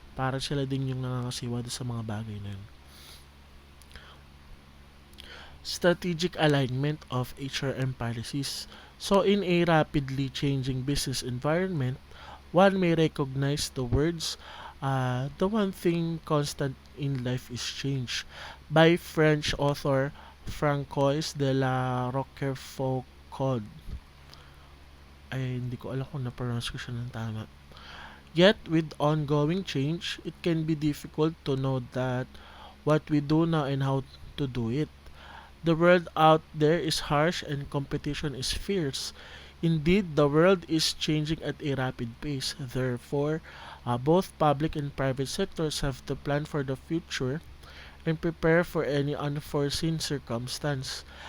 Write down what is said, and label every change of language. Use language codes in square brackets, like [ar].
[tl] Para sila din yung nangangasiwa sa mga bagay na yun. [en] Strategic alignment of HRM policies. So in a rapidly changing business environment, one may recognize the words, the one thing constant in life is change, by French author Francois de la Roquefoucauld. [tl] Ay, hindi ko alam kung na-pronounce ko siya ng tama. [en] Yet, with ongoing change, it can be difficult to know that what we do now and how to do it. The world out there is harsh and competition is fierce. Indeed, the world is changing at a rapid pace. Therefore, both public and private sectors have to plan for the future and prepare for any unforeseen circumstance.